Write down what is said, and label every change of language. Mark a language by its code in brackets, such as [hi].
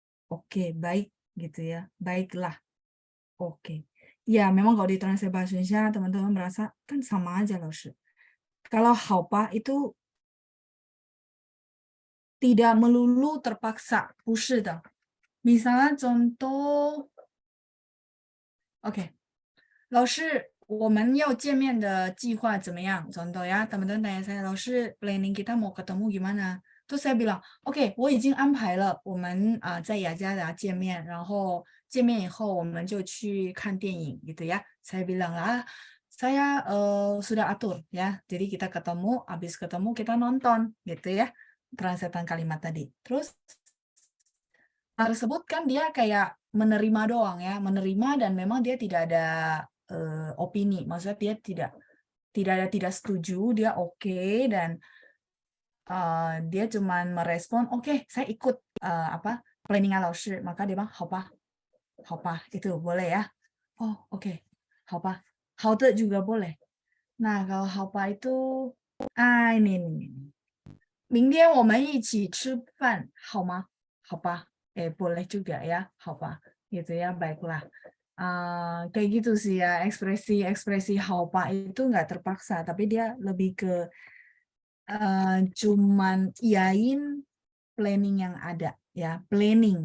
[id] Oke, baik gitu ya. Baiklah. Oke. Ya, memang kalau ditranslate bahasa Indonesia teman-teman merasa kan sama aja loh, Shi. Kalau 好吧 itu tidak melulu terpaksa, [zh] 不是的. Misalnya contoh, oke, 老师我们要见面的计划怎么样? [id] Contoh ya, teman-teman tanya saya, 老师 planning kita mau ketemu gimana? Terus saya bilang, oke, [zh] 我已经安排了，我们在雅加达见面，然后见面以后我们就去看电影gitu ya. [id] Saya bilang lah, saya sudah atur ya. Jadi kita ketemu, habis ketemu kita nonton gitu ya. Translatean kalimat tadi. Terus tersebut kan dia kayak menerima doang ya, menerima dan memang dia tidak ada opini, maksudnya dia tidak setuju, dia oke, dan dia cuman merespon oke, saya ikut planning laoshi, maka dia bilang 好吧, 好吧, itu boleh ya. Oh oke, 好吧, 好的 juga boleh. Nah kalau [zh] 好吧 [id] itu ini [zh] 明天我们一起吃饭好吗? 好吧. [id] Boleh juga ya, 好吧. Gitu ya, baiklah. Kayak gitu sih ya, ekspresi 好吧 itu nggak terpaksa, tapi dia lebih ke cuman iyain planning yang ada ya, planning.